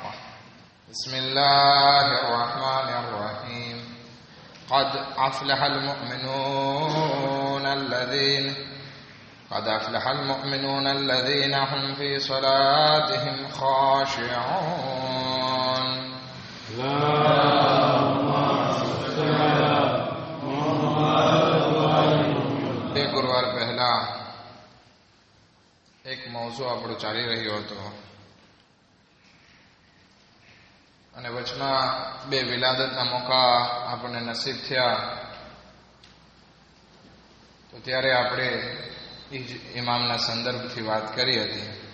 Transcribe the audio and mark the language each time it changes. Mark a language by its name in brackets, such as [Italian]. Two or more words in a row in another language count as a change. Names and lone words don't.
[Arabic] بسم الله الرحمن الرحيم. قد أفلح المؤمنون الذين هم في صلاتهم خاشعون. [Gujarati] એક ગુરુવાર પહેલા એક મૌઝૂ આપણો ચાલી રહ્યો હતો અને વચમાં બે વિલાદતના મોકા આપણને નસીબ થયા, તો ત્યારે આપણે ઇમામના સંદર્ભથી વાત કરી હતી.